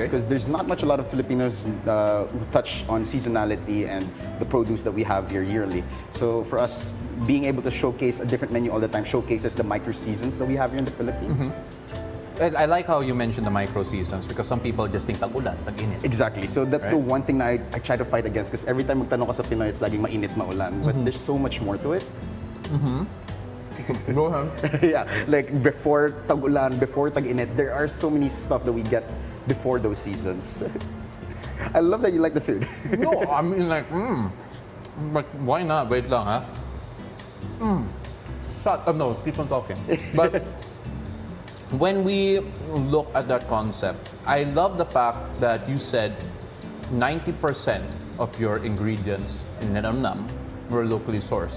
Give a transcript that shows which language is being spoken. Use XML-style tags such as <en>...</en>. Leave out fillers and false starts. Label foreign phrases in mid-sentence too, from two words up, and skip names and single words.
<en>Because there's not much a lot of Filipinos who touch on seasonality and the produce that we have here yearly. So for us, being able to showcase a different menu all the time showcases the micro seasons that we have here in the Philippines. I like how you mentioned the micro seasons because some people just think</en> <tl>tag-ulan, tag-init.</tl> <en>Exactly. So that's the Right. one thing that I try to fight against because every time</en> <tl>magtanong ka sa Pinoy,</tl> <en>it's</en> <tl>laging mainit, maulan.</tl> <en>But there's so much more to it. Go ahead. Yeah, like before tag-ulan, before tag-init, there are so many stuff that we get before those seasons. I love that you like the food. No, I mean like, but why not?</en> <tl>Wait lang, ha?</tl> <en>Shut up, no, keep on talking. But when we look at that concept, I love the fact that you said 90% of your ingredients in Linam Nam were locally sourced.</en>